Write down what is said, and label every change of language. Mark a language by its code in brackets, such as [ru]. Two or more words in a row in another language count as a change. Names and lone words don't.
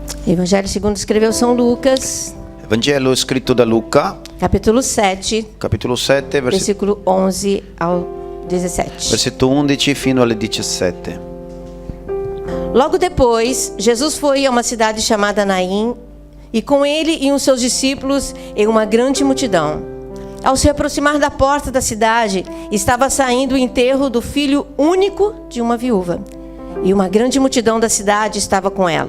[pt] Evangelho segundo escreveu São Lucas, [it] Vangelo scritto da Luca, [pt] capítulo 7, [it] capitolo 7, [pt] versículo 11 ao 17. [it] versetto 11 fino alle 17. [pt] Logo depois, Jesus foi a uma cidade chamada Naim, e com ele iam seus discípulos e uma grande multidão. Ao se aproximar da porta da cidade, estava saindo o enterro do filho único de uma viúva, e uma grande multidão da cidade estava com ela.